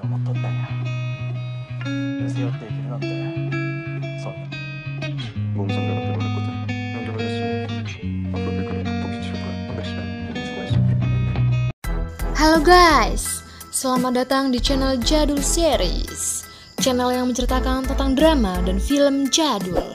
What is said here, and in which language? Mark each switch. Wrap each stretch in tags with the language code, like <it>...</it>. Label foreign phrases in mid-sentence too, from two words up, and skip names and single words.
<ja>思っとったんや。背負っていけるなんて。そうだ。</ja> <id>Belum sampai nanti berikutnya. Yang gimana sih? Aku pikir untuk siapa? Makasih. Halo guys, selamat datang di channel Jadul Series, channel yang menceritakan tentang drama dan film jadul.</id>